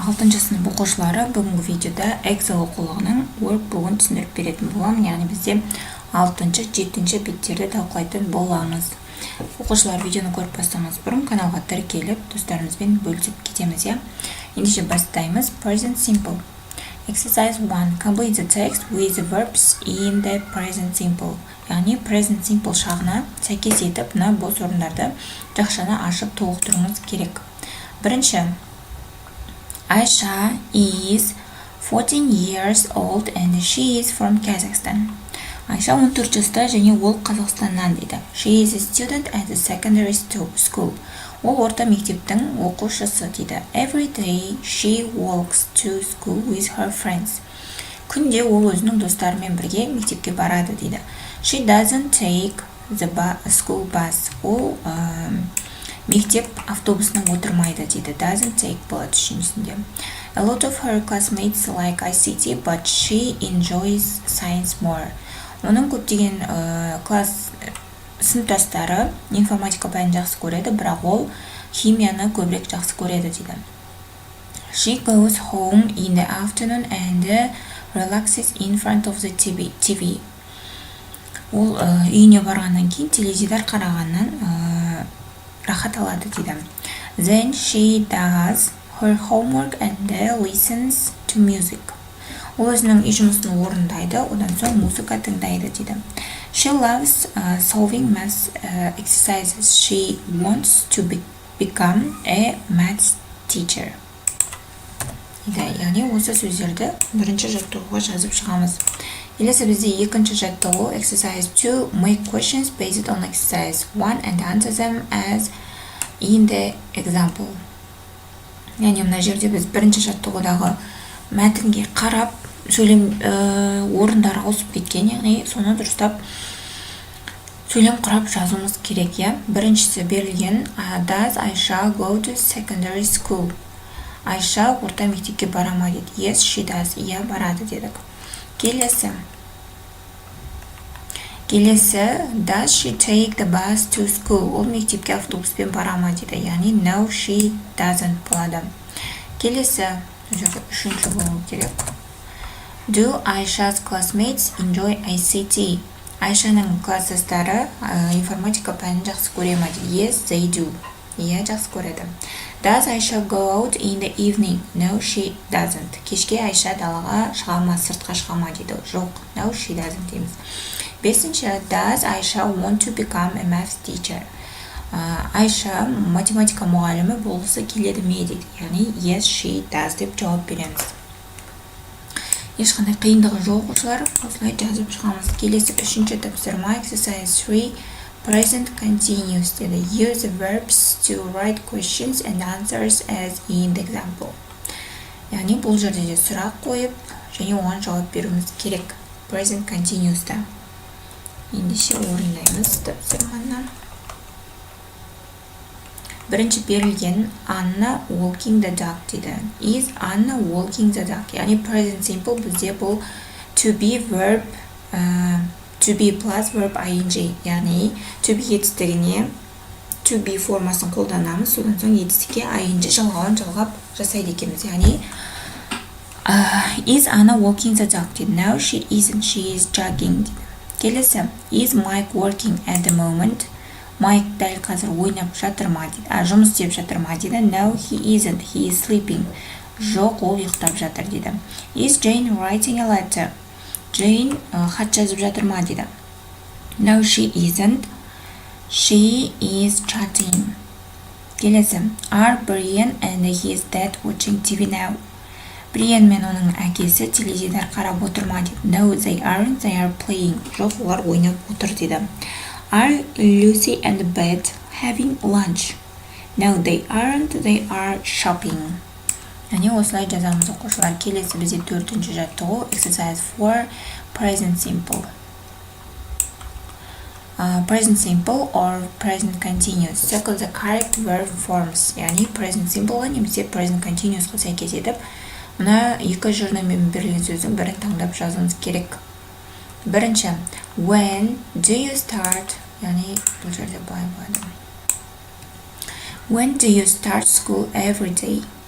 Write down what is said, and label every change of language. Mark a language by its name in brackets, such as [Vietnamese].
[Kazakh] 6-шы сынып оқушылары бүгінгі видеода Эксел оқулығының Workbook'ын түсіндіріп беретін боламын. Яғни бізде 6-шы, 7-ші беттерді талқылайтын боламыз. Оқушылар видеоны көріп бастамас бұрын каналға тіркеліп, достарымызбен бөлісіп кетеміз, я. Ендеше бастаймыз. [English] Present simple. Exercise 1. Complete the text with the verbs in the present simple. [Kazakh] Яғни present simple шағына сәйкес етіп, мына бос орындарды жақшаны ашып толықтыруыңыз керек. [English] Бірінші, Aisha is 14 years old and she is from Kazakhstan. [Kazakh] Айша 14 жаста және ол Қазақстаннан дейді. [English] She is a student at the secondary school. [Kazakh] Ол орта мектептің оқушысы дейді. [English] Every day she walks to school with her friends. [Kazakh] Күнде ол өзінің достарымен бірге мектепке барады дейді. [English] She doesn't take the school bus. [Kazakh] Ол мектеп автобусына отырмайды дейді. [English] Doesn't take [Kazakh] болады үшіншісінде. [English] A lot of her classmates like ICT, but she enjoys science more. [Kazakh] Оның көптеген класс сыныптастары информатика пәнін жақсы көреді, бірақ ол химияны көбірек жақсы көреді дейді. [English] She goes home in the afternoon and relaxes in front of the TV. [Kazakh] Ол үйіне барғаннан кейін теледидар қарағаннан рахат алады дейді. [English] Then she does her homework and listens to music. [Kazakh] Ол өзінің үй жұмысын орындайды, одан соң музыка тыңдайды дейді. [English] She loves solving math exercises. She wants to become a math teacher. [Kazakh] Яғни осы сөздерді бірінші жаттығуға жазып шығамыз. Келесі бізде екінші жаттығу exercise 2. [English] Make questions based on exercise 1 and answer them as in the example. [Kazakh] Яғни мына жерде біз бірінші жаттығудағы мәтінге қарап, сөйлем орындары ауысып кеткен, яғни соны дұрыстап сөйлем құрап жазуымыз керек, я. Біріншісі берілген [English] Does Aisha go to secondary school? [Kazakh] Айша орта мектепке бара ма дейді. [English] Yes, she does. [Kazakh] Иә, барады дедік. Келесі. [English] Does she take the bus to school? [Kazakh] Ол мектепке автобуспен бара ма дейді. [English] Яғни no, she doesn't болады. [Kazakh] Келесі. Үшінші болу керек. [English] Do Aisha's classmates enjoy ICT? [Kazakh] Айшаның класстастары информатика пәнін жақсы көре ма дейді. [English] Yes, they do. [Kazakh] Иә, жақсы көреді. [English] Does Aisha go out in the evening? No, she doesn't. [Kazakh] Кешке Айша далаға шыға ма, сыртқа шыға ма дейді. [English] Жоқ, no, she doesn't [Kazakh] дейміз. Бесінші, [English] Does Aisha want to become a math teacher? [Kazakh] Айша математика мұғалімі болғысы келеді ме дейді. Яғни [English] yes, she does [Kazakh] деп жауап береміз. Ешқандай қиындығы жоқ оқушылар, осылай жазып шығамыз. Келесі үшінші тапсырма exercise 3. [English] Present continuous деді. Use the verbs to write questions and answers as in the example. [Kazakh] Яғни бұл жерде де сұрақ қойып, және оған жауап беруіміз керек. Present continuous'та. Ендеше орындаймыз тапсырманы. Бірінші берілген [English] Anna walking the dog [Kazakh] деді. [English] Is Anna walking the dog? Яғни present simple [Kazakh] бізде бұл [English] to be verb, to be plus verb ing. [Kazakh] Яғни to be етістігіне to be формасын қолданамыз, содан соң етістікке ing жалғап жасайды екенбіз. [English] Яғни Is Anna walking the dog деді. No, she isn't. She is jogging деді. [Kazakh] Келесі. [English] Is Mike working at the moment? [Kazakh] Майк дәл қазір ойнап жатыр ма дейді. Жұмыс істеп жатыр ма дейді. [English] No, he isn't. He is sleeping. [Kazakh] Жоқ, ол ұйықтап жатыр дейді. [English] Is Jane writing a letter? [Kazakh] Jane хат жазып жатыр ма дейді. [English] No, she isn't. She is chatting. Келесі. Are Brian and his dad watching TV now? [Kazakh] Brian мен оның әкесі теледидар қарап отыр ма дейді. [English] No, they aren't. They are playing. [Kazakh] Жоқ, олар ойнап отыр дейді. [English] Are Lucy and Beth having lunch? No, they aren't. They are shopping. [Kazakh] Яғни осылай жазамыз оқушылар. Келесі бізде төртінші жаттығу exercise 4. [English] Present simple. Present simple or present continuous. Circle the correct verb forms. [Kazakh] Яғни present simple немесе present continuous сәйкес етіп, мына екі жұрнамен берілген сөздің бірін таңдап жазуымыз керек. [English] Бірінші, when do you start? [Kazakh] Яғни бұл жерде былай болады. [English] When do you start school every day?